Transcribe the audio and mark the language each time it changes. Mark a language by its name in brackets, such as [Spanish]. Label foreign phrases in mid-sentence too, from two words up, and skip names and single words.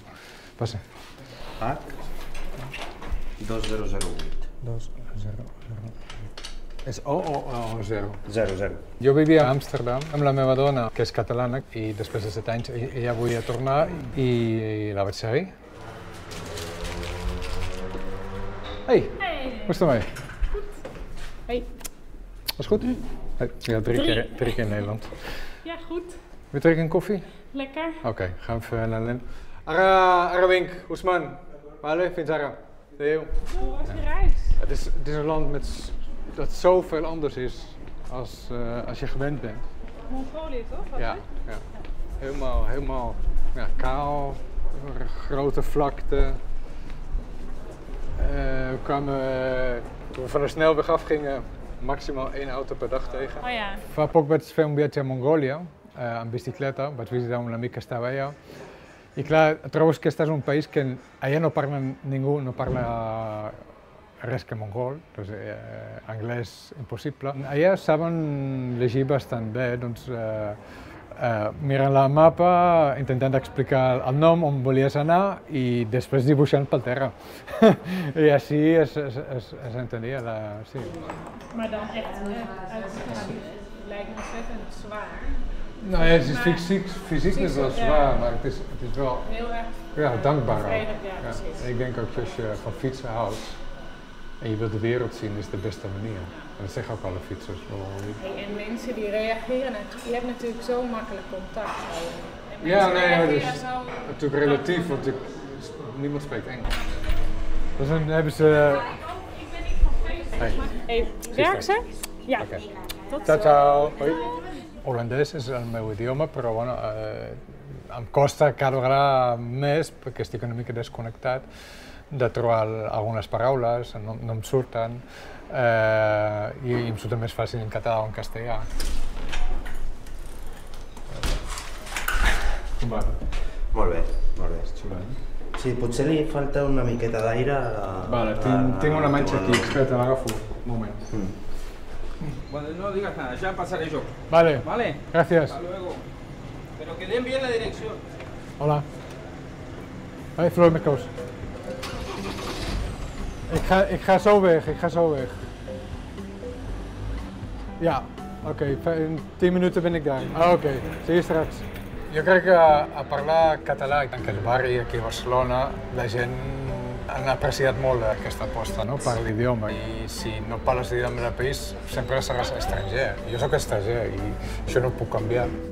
[Catalan] Passa. H 2008. 2008. És O o 0? 00. Jo vivia a Amsterdam amb la meva dona, que és catalana, i després de 7 anys ella volia tornar i la vaig seguir. [Dutch] Hey, hoe is het ermee? Goed. Hey. Was goed? Hey, ja, drie keer in Nederland. Ja, goed. Wil je drinken een koffie? Lekker. Oké, gaan we even naar Len. [Catalan] Ara Wink, Oesman. Vale, fins ara. Adeu. [Dutch] Hoe was je reis? Het is een land dat zoveel anders is als je gewend bent. Mongolië toch? Was Ja, het? ja. Helemaal kaal, grote vlakte. Toen we van de snelweg afgingen, maximaal 1 auto per dag tegen. Oh ja. [Catalan] Fa poc vaig fer un viatge a Mongòlia en bicicleta, vaig visitar un amic que estava allà. I clar, trobes que estàs en un país que allà no parla ningú, no parla res que mongol, doncs, anglès impossible. Allà saben llegir bastant bé, doncs mirant el mapa, intentant explicar el nom, on volies anar i després dibuixant pel terra. I així es entenia. Sí. [Dutch] Maar dan echt lijkt ontzettend zwaar. Nou ja, het is fysiek is wel zwaar, maar het is wel Heel erg dankbaar ook. vredig, ja, precies. Ik denk ook als je van fietsen houdt en je wilt de wereld zien, is het de beste manier. En dat zeggen ook alle fietsers. Hey, en mensen die reageren, je hebt natuurlijk zo makkelijk contact. En Ja, nee, reageren dat is natuurlijk relatief, want niemand spreekt Engels. Dus dan hebben ze... Ik ben niet van Facebook. Hey. Werkt ze? Ja. Okay. Tot Ciao, zo. ciao. Hoi. [Catalan] Holandès és el meu idioma, però bueno, em costa cada vegada més, perquè estic una mica desconnectat, de trobar algunes paraules, no em surten, i em surten més fàcil en català o en castellà. Com va? Molt bé. Sí, potser li falta una miqueta d'aire Vale, tinc una manxa aquí, espera, l'agafo. Un moment. [Spanish] Bueno, no digas nada, ya pasaré yo. Vale, ¿Vale? gracias. Hasta luego. Pero que den bien la dirección. Hola. [Dutch] Hey, Floor met Koos. Ik ga zo weg. Ja, oké, in 10 minuten ben ik daar. Oké, zie je straks. [Catalan] Jo crec que a parlar català, en aquest barri aquí a Barcelona, la gent han apreciat molt aquesta aposta, no?, per l'idioma. I si no parles l'idioma del país, sempre seràs estranger. Jo sóc estranger i això no ho puc canviar.